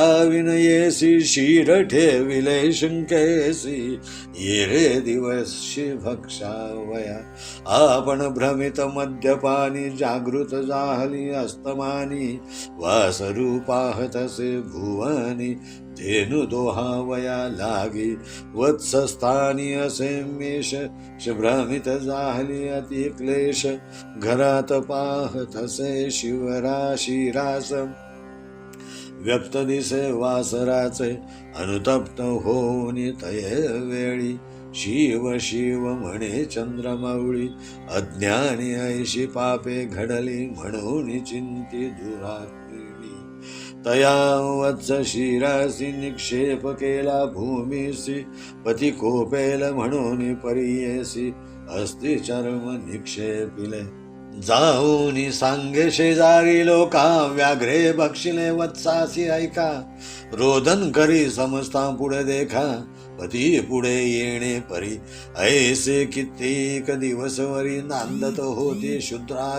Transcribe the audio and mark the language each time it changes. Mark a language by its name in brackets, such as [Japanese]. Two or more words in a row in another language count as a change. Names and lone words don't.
[Marathi] विनयेसी शीर ठेविले शंकेसी येरे दिवशी भक्षावया आपण भ्रमित मद्यपानी जागृत जाहली अस्तमानी वासरू पाहतसे भुवनी धेनु दोहावया लागी वत्सस्थानी असे मेष भ्रमित जाहली अति क्लेश घरात पाहतसे शिवराशी रास व्यक्त दिसे वासराचे अनुतप्त होऊनी तये वेळी शिव शिव म्हणे चंद्रमावळी अज्ञानी ऐशी पापे घडली म्हणून चिंती दुरात्मिनी तया वत्स शिरासी निक्षेप केला भूमीसी पती कोपेल म्हणून परियेसी अस्ति चर्म निक्षेपिले जाऊनी सांगे शेजारी लोका व्याघ्रे बक्षिले वत्सासी ऐका रोदन करी समजता पुढे देखा पती पुढे येणे परी ऐसे कित्येक दिवसवरी नांदत होती शूद्रा